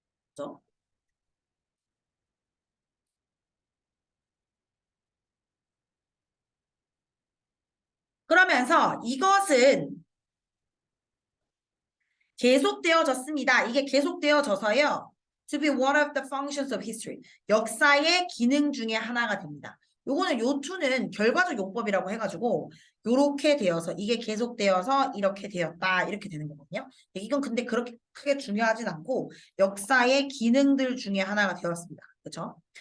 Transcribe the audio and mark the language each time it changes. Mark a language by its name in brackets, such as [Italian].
[Korean] 그죠? 그러면서 이것은 계속되어졌습니다. 이게 계속되어져서요. [English] To be one of the functions of history. [Korean] 역사의 기능 중에 하나가 됩니다. 요거는 요 투는 결과적 용법이라고 해가지고 요렇게 되어서 이게 계속되어서 이렇게 되었다 이렇게 되는 거거든요. 이건 근데 그렇게 크게 중요하진 않고 역사의 기능들 중에 하나가 되었습니다. 그렇죠?